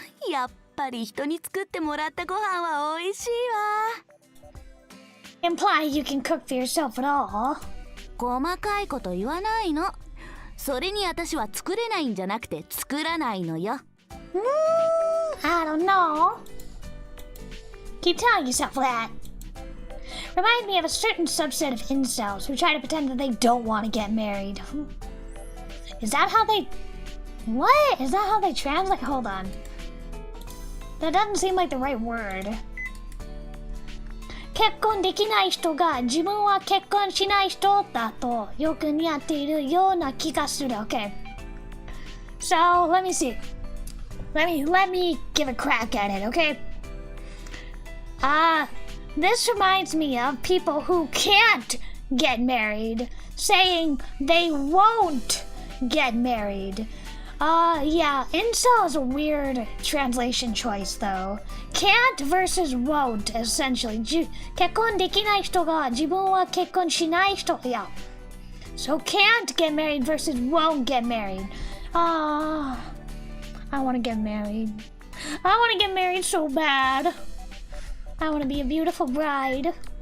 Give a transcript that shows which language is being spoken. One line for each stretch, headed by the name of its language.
Japanese: やっぱり人に作ってもらったご飯は美味しいわ。
English: Imply you can cook for yourself at all.
Japanese: 細かいこと言わないの。それに私は作れないんじゃなくて作らないのよ。
English: I don't know. Keep telling yourself that. Remind me of a certain subset of incels who try to pretend that they don't want to get married. Is that how they... What? Is that how they translate? Hold on. That doesn't seem like the right word.
Japanese: 結婚できない人が自分は結婚しない人だとよく似合っているような気がする。
English: Okay. So, let me see. Let me give a crack at it, okay? This reminds me of people who can't get married, saying they won't get married. Yeah, incel is a weird translation choice though. Can't versus won't, essentially.
Japanese: 結婚できない人が自分は結婚しない人。
English: Yeah. So can't get married versus won't get married. I want to get married. I want to get married so bad. I want to be a beautiful bride.